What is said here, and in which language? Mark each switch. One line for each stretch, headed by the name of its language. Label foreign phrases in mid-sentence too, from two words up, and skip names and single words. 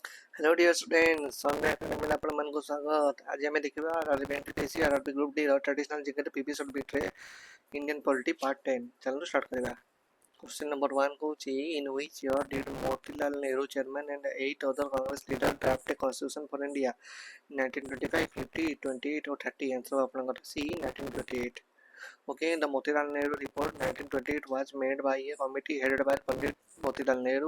English: Hello dear students,
Odia: Sunday Academy ଆପଣ ମାନଙ୍କୁ ସ୍ୱାଗତ। ଆଜି ଆମେ ଦେଖିବା RRB NTPC RRB Group D ର
English: traditional GK PPC bit
Odia: ରେ
English: Indian Polity Part 10
Odia: ଚାଲନ୍ତୁ ଷ୍ଟାର୍ଟ କରିବା।
English: Question number 1 କହୁଛି in which year did Motilal Nehru chairman and 8 other Congress leaders draft a constitution for India 1925, 50, 28 or 30 answer ଆପଣଙ୍କର C 1928। Okay, the Motilal Nehru report 1928 was made by a committee headed by Pandit Motilal Nehru.